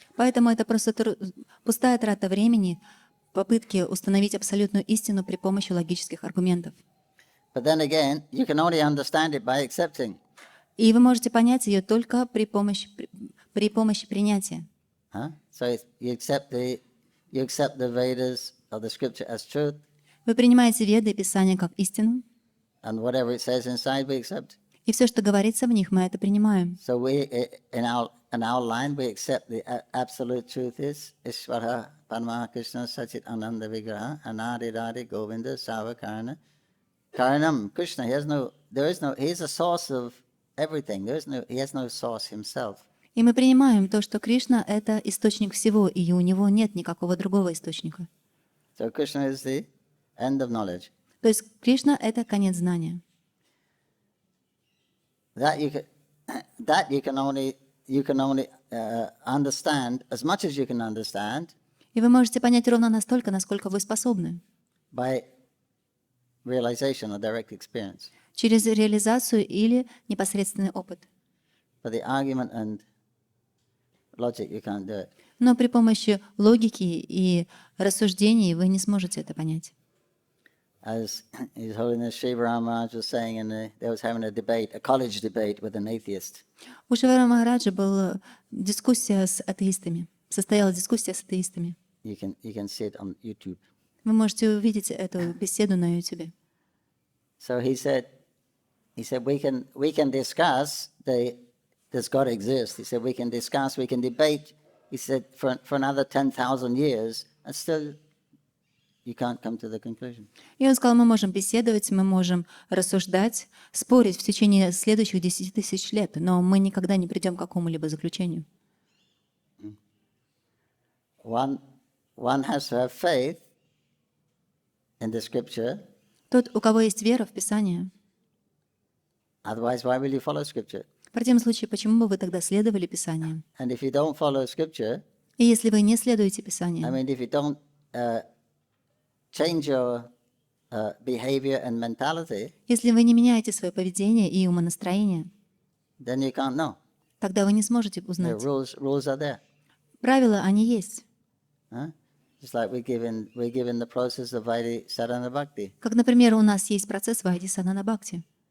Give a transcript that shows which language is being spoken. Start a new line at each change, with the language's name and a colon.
Russian: Поэтому это просто пустая трата времени, попытки установить абсолютную истину при помощи логических аргументов.
English: But then again, you can only understand it by accepting.
Russian: И вы можете понять ее только при помощи принятия.
English: So you accept the Vedas or the scripture as truth,
Russian: Вы принимаете Веды и Писания как истину,
English: and whatever it says inside we accept.
Russian: и все, что говорится в них, мы это принимаем.
English: So we, in our line, we accept the absolute truth is
Sanskrit: Ishvara Parama Krishna Sachit Ananda Vigraha Anadi Radhi Govinda Savakarana Karanam.
English: Krishna, he is a source of everything. He has no source himself.
Russian: И мы принимаем то, что Кришна — это источник всего, и у него нет никакого другого источника.
English: So Krishna is the end of knowledge.
Russian: То есть Кришна — это конец знания.
English: That you can only understand as much as you can understand
Russian: И вы можете понять ровно настолько, насколько вы способны,
English: by realization or direct experience.
Russian: через реализацию или непосредственный опыт.
English: But the argument and logic, you can't do it.
Russian: Но при помощи логики и рассуждений вы не сможете это понять.
English: As His Holiness Shiva Maharaj was saying, they was having a college debate with an atheist.
Russian: У Шивара Махараджа была дискуссия с атеистами. Состоялась дискуссия с атеистами.
English: You can see it on YouTube.
Russian: Вы можете увидеть эту беседу на YouTube.
English: So he said we can discuss does God exist? He said we can debate. He said for another 10,000 years, and still you can't come to the conclusion.
Russian: И он сказал, мы можем беседовать, мы можем рассуждать, спорить в течение следующих 10 000 лет, но мы никогда не придем к какому-либо заключению.
English: One has to have faith in the scripture.
Russian: Тот, у кого есть вера в Писание.
English: Otherwise, why will you follow scripture?
Russian: В противном случае, почему бы вы тогда следовали Писанию?
English: And if you don't follow scripture,
Russian: И если вы не следуете Писанию,
English: if you don't change your behavior and mentality,
Russian: если вы не меняете свое поведение и умонастроение,
English: then you can't know.
Russian: тогда вы не сможете
English: The
Russian: узнать.
English: rules are there.
Russian: Правила, они есть.
English: Just like we're given the process of Vaidhi Sadhana Bhakti.
Russian: Как, например, у нас есть процесс Вайди Садхана Бхакти.